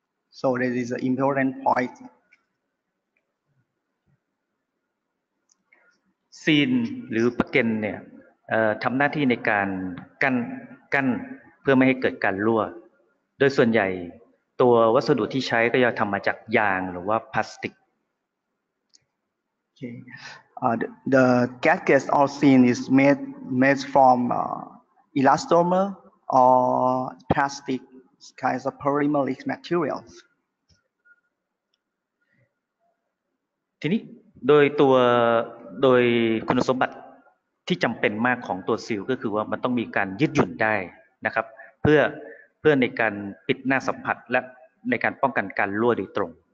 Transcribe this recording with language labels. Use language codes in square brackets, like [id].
[en] So that is an important point. [th] ซีนหรือประเก็นเนี่ยทำหน้าที่ในการกั้นเพื่อไม่ให้เกิดการรั่วโดยส่วนใหญ่ตัววัสดุที่ใช้ก็จะทำมาจากยางหรือว่าพลาสติก [en] Okay. The gasket or scene is made from elastomer or plastic kinds of polymeric materials. [th] ทีนี้โดยคุณสมบัติที่จำเป็นมากของตัวซีลก็คือว่ามันต้องมีการยืดหยุ่นได้นะครับเพื่อในการปิดหน้าสัมผัสและในการป้องกันการรั่วโดยตรง